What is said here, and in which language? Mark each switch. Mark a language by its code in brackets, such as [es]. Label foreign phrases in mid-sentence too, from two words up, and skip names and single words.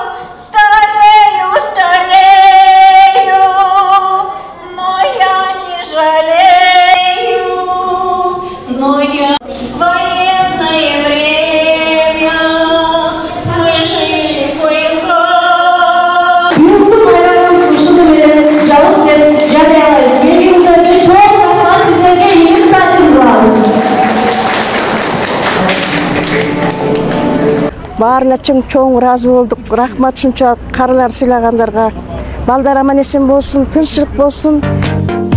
[ru] Старею, старею, но я не жалею, но я военное время мы жили кое-как. [ky] Баарына чоң ыраазы болдук. Рахмат ушунча карылар сыйлагандарга. Балдар аман эсен болсун, тынччылык болсун.